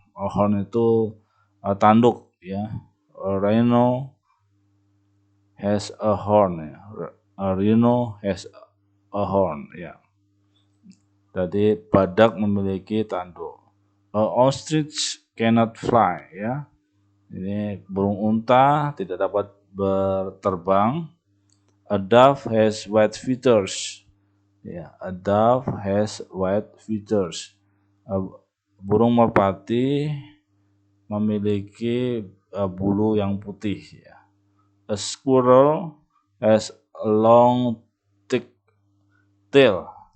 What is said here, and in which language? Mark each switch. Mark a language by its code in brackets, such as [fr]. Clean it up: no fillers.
[en] A horn [id] itu tanduk ya. [en] A rhino has a horn ya. A rhino has a horn ya. [id] Jadi badak memiliki tanduk. [en] A ostrich cannot fly [id] ya. Ini burung unta tidak dapat berterbang. [en] A dove has white feathers. Ya, a dove has white feathers. [id] Burung merpati memiliki bulu yang putih ya. [en] A squirrel has a long thick tail.